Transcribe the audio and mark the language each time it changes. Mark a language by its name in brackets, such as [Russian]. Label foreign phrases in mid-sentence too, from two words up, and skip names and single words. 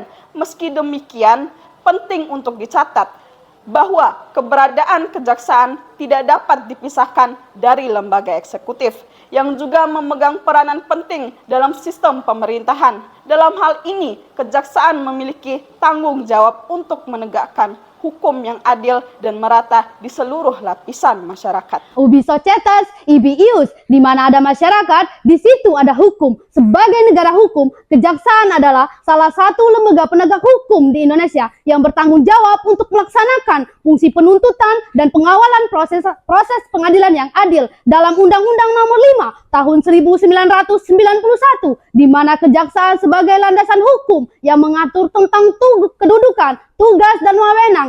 [Indonesian] Meski demikian, penting untuk dicatat bahwa keberadaan kejaksaan tidak dapat dipisahkan dari lembaga eksekutif yang juga memegang peranan penting dalam sistem pemerintahan. Dalam hal ini, kejaksaan memiliki tanggung jawab untuk menegakkan hukum yang adil dan merata di seluruh lapisan masyarakat. [Latin] Ubi societas, ibi ius, [Indonesian] di mana ada masyarakat, di situ ada hukum. Sebagai negara hukum, kejaksaan adalah salah satu lembaga penegak hukum di Indonesia yang bertanggung jawab untuk melaksanakan fungsi penuntutan dan pengawalan proses pengadilan yang adil dalam Undang-Undang Nomor 5 Tahun 1991, di mana kejaksaan sebagai landasan hukum yang mengatur tentang kedudukan, tugas dan wewenang.